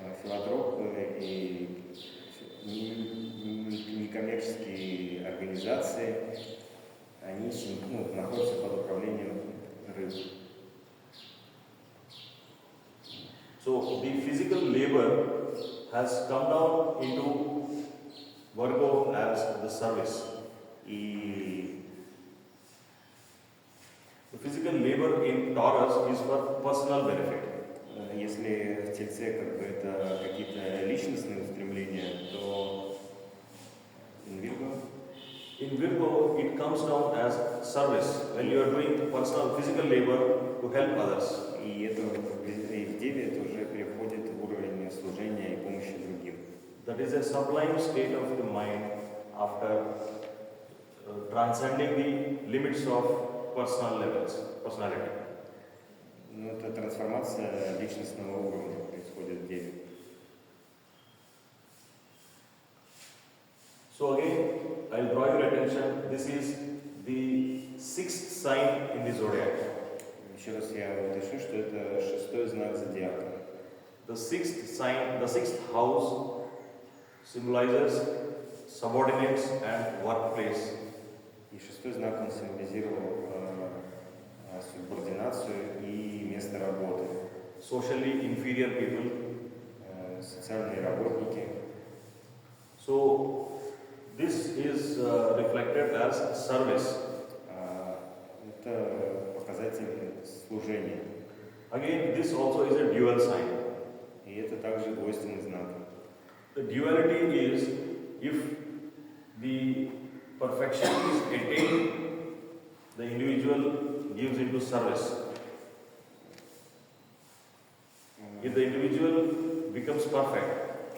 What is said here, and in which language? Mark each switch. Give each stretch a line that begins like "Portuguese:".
Russian: Филантропы и некоммерческие организации, они находятся под управлением рыб.
English: So the physical labor has come down into Virgo as the service.
Russian: И
English: the physical labor in Taurus is for personal benefit.
Russian: если в Тельце как бы это какие-то личностные устремления, то
English: in Virgo it comes down as service when you are doing personal physical labor to help others.
Russian: И это и в Деве это уже переходит в уровень служения и помощи другим.
English: That is a sublime state of the mind after transcending the limits of personality.
Russian: Ну, это трансформация личностного уровня происходит в Деве.
English: So again, I'll draw your attention. This is the sixth sign in the zodiac.
Russian: Еще раз я уточню, что это шестой знак зодиака.
English: The sixth sign, the sixth house symbolizes subordinates and workplace.
Russian: И шестой знак он символизировал субординацию и место работы.
English: Socially inferior people.
Russian: Социальные работники.
English: So this is reflected as service.
Russian: Это показатель служения.
English: Again, this also is a dual sign.
Russian: И это также двойственный знак.
English: The duality is if the perfection is attained, the individual gives into service. If the individual becomes perfect,